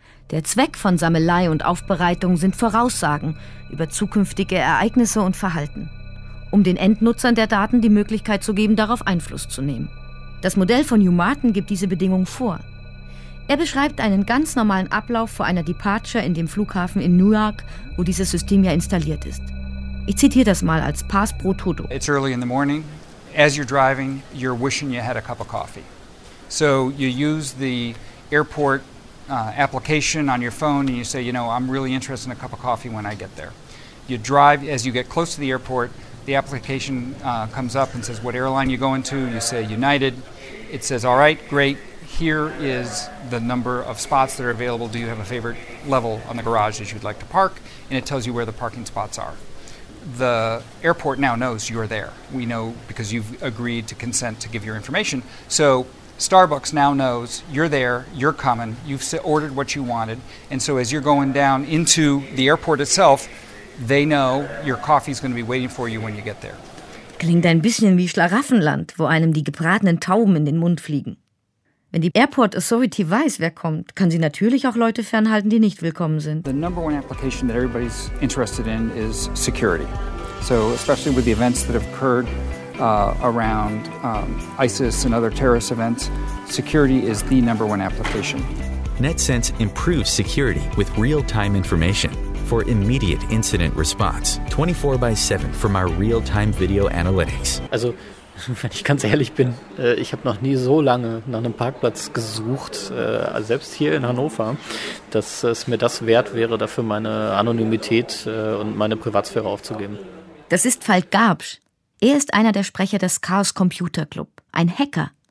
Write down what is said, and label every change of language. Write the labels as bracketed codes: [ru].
[de] Der Zweck von Sammelei und Aufbereitung sind Voraussagen über zukünftige Ereignisse und Verhalten, um den Endnutzern der Daten die Möglichkeit zu geben, darauf Einfluss zu nehmen. Das Modell von Hugh Martin gibt diese Bedingung vor. Er beschreibt einen ganz normalen Ablauf vor einer Departure in dem Flughafen in Newark, wo dieses System ja installiert ist. Ich zitiere das mal als Pass pro Toto. [en] It's early in the morning. As you're driving, you're wishing you had a cup of coffee. So you use the airport application on your phone and you say, you know, I'm really interested in a cup of coffee when I get there. You drive, as you get close to the airport, the application comes up and says what airline you're going to. You say United. It says, all right, great. Here is the number of spots that are available. Do you have a favorite level on the garage as you'd like to park? And it tells you where the parking spots are. The airport now knows you're there. We know because you've agreed to consent to give your information. So Starbucks now knows you're there, you're coming, you've ordered what you wanted. And so as you're going down into the airport itself, they know your coffee's going to be waiting for you when you get there. [de] Klingt ein bisschen wie Schlaraffenland, wo einem die gebratenen Tauben in den Mund fliegen. Wenn die Airport Authority weiß, wer kommt, kann sie natürlich auch Leute fernhalten, die nicht willkommen sind. [en] The number one application that everybody's interested in is security. So especially with the events that have occurred around ISIS and other terrorist events, security is the number one application. NetSense improves security with real-time information for immediate incident response, 24/7 from our real-time video analytics. [de] Also, wenn ich ganz ehrlich bin, ich habe noch nie so lange nach einem Parkplatz gesucht, selbst hier in Hannover, dass es mir das wert wäre, dafür meine Anonymität und meine Privatsphäre aufzugeben. Das ist Falk Garbsch. Er ist einer der Sprecher des Chaos Computer Club, ein Hacker.